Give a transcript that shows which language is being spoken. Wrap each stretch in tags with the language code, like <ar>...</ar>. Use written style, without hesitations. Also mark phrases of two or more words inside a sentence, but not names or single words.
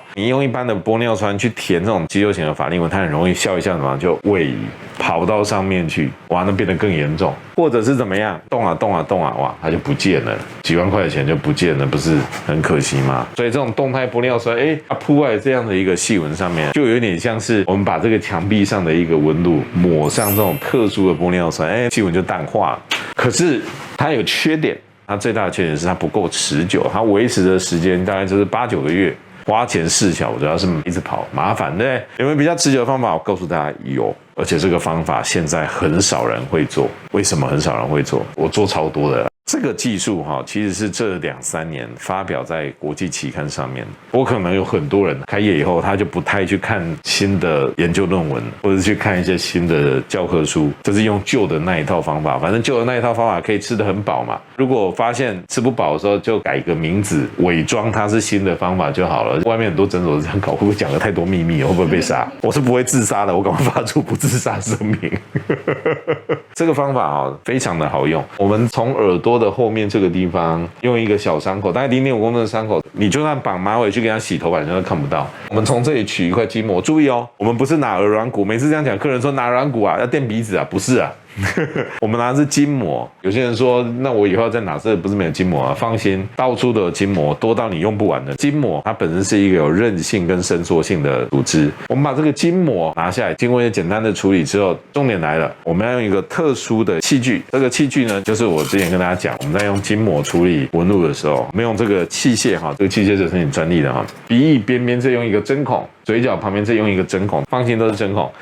<zh>你用一般的玻尿酸去填這種肌肉型的法令紋，它很容易笑一笑什麼就位移跑到上面去，哇，那變得更嚴重。或者是怎麼樣，動啊，哇，它就不見了，幾萬塊的錢就不見了，不是很可惜嗎？所以這種動態玻尿酸，它鋪在這樣的一個細紋上面，就有點像是我們把這個牆壁上的一個紋路抹上這種特殊的玻尿酸，細紋就淡化了。可是它有缺點，它最大的缺點是它不夠持久，它維持的時間大概就是8、9個月。花錢事小，主要是一直跑麻煩，对不對？有沒有比較持久的方法？我告訴大家有，而且這個方法現在很少人會做。為什麼很少人會做？我做超多的。這個技術其實是這2、3年發表在國際期刊上面。我可能有很多人開業以後，他就不太去看新的研究論文，或者去看一些新的教科書，就是用舊的那一套方法。反正舊的那一套方法可以吃得很飽嘛。如果發現吃不飽的時候，就改個名字，偽裝它是新的方法就好了。外面很多診所是這樣搞，會不會講了太多秘密？會不會被殺？我是不會自殺的，我趕快發出不自殺聲明。這個方法非常的好用。我們從耳朵的後面這個地方用一個小傷口，大概0.5公分的傷口，你就算綁馬尾去給他洗頭髮，你都看不到。我們從這裡取一塊筋膜，注意哦，我們不是拿耳軟骨。每次這樣講，客人說拿軟骨啊，要墊鼻子啊，不是啊。我們拿的是筋膜。有些人說，那我以後要在哪？這不是沒有筋膜啊？放心，到處都有筋膜，多到你用不完的。筋膜它本身是一個有韌性跟伸縮性的組織。我們把這個筋膜拿下來，經過一些簡單的處理之後，重點來了，我們要用一個特殊的器具。這個器具呢，就是我之前跟大家講，我們在用筋膜處理紋路的時候，我們用這個器械這個器械就是你專利的鼻翼邊邊再用一個針孔，嘴角旁邊再用一個針孔，放心都是針孔。</zh>